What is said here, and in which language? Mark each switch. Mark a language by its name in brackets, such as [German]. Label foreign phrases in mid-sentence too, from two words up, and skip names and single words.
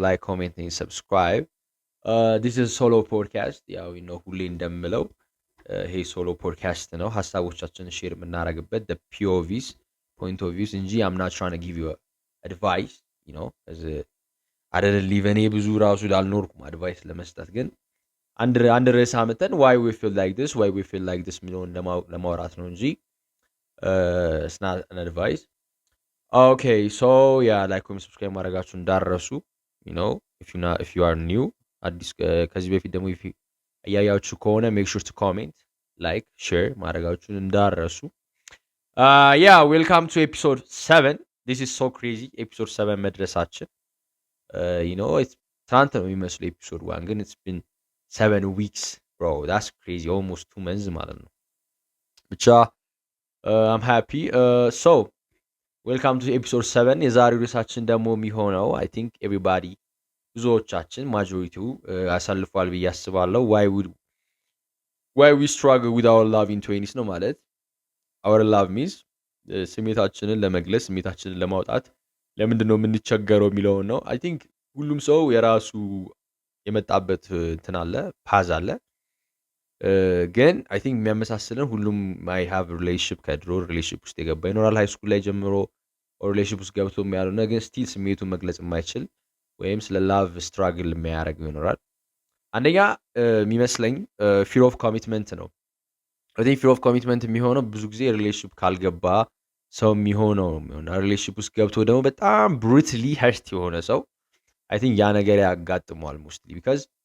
[English] like comment and subscribe. This is solo podcast። [Amharic] ያው ነው ሁሌ እንደምለው ይሄ ሶሎ ፖድካስት ነው። ሀሳቦቻችንን ሼር የምናደርግበት [English] POVs point of views [Amharic] እንጂ [English] I'm not trying to give you advice [Amharic] አይደል። እኔ ብዙ ራሱ አልኖርኩም አድቫይስ ለመስጠት ግን አንድ ርዕስ አመተን [English] why we feel like this [Amharic] የሚለውን ለማውራት ነው እንጂ [English] it's not an advice. Okay, so yeah, like [Amharic] ኮሜንት ሰብስክራይብ ማድረጋችሁ እንዳረሱ [English] if you are new [Amharic] አዲስ ከዚህ በፊት ደግሞ እያያችሁ ከሆነ [English] make sure to comment, like, share [Amharic] ማድረጋችሁን እንዳረሱ. [English] Yeah, welcome to episode 7. This is so crazy. episode 7 መድረሳችን it's [Amharic] ትናንት ነው የሚመስለው [English] episode 1 ግን it's been 7 weeks, bro. That's crazy. Almost 2 months [Amharic] ማለት ነው። ብቻ [English] I'm happy. So welcome to episode 7. [Amharic] የዛሬው ርዕሳችን ደግሞ የሚሆነው [English] I think everybody [Amharic] ብዙዎቻችን ማጆሪቲው ያሳልፏል ብዬ አስባለሁ [English] why we struggle with our love in 20s [Amharic] ነው ማለት [English] our love means [Amharic] ስሜታችንን ለመግለጽ ስሜታችንን ለማውጣት ለምንድን ነው የምንቸገረው የሚለውን ነው። [English] I think [Amharic] ሁሉም ሰው የራሱ የመጣበት እንትን አለ ፓዝ አለ ግን [English] I think [Amharic] የሚያመሳስለን ሁሉም [English] may have relationship [Amharic] ከድሮ ሪሌሽንሺፕ ውስጥ የገባ ይኖራል። [English] high school [Amharic] ላይ ጀምሮ ሪሌሽንሺፕ ውስጥ ገብቶ ያልሆነ ግን ስቲል ስሜቱን መግለጽ የማይችል ወይም ስለ [English] love struggle [Amharic] የሚያደርግ ይኖራል። አንደኛ የሚመስለኝ [English] fear of commitment [Amharic] ነው። [English] I think fear of commitment [Amharic] የሚሆነው ብዙ ጊዜ ሪሌሽንሺፕ ካልገባ ሰው የሚሆነው ሪሌሽንሺፕ ውስጥ ገብቶ ደግሞ በጣም [English] brutally hurt [Amharic] የሆነ ሰው [English] I think [Amharic] ያ ነገር ያጋጥመዋል [English] mostly because